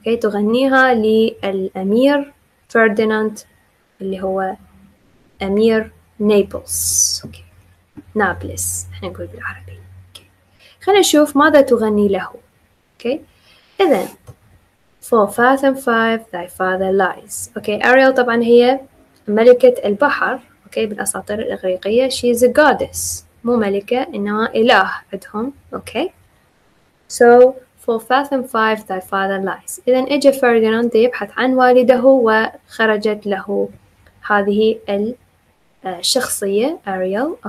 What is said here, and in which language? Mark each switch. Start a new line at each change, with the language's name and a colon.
Arabic: تغنيها للأمير فرديناند اللي هو أمير نابلس. نابلس احنا نقول بالعربي. خلينا نشوف ماذا تغني له. إذن
English: For Fathom 5 thy father lies.
Arabic: أريال طبعا هي ملكة البحر. بالأساطير الإغريقية
English: she is a goddess،
Arabic: مو ملكة إنما إله عندهم.
English: So for Fathom 5 thy father lies.
Arabic: إذن إجا فرديناند يبحث عن والده وخرجت له هذه الشخصية أريال.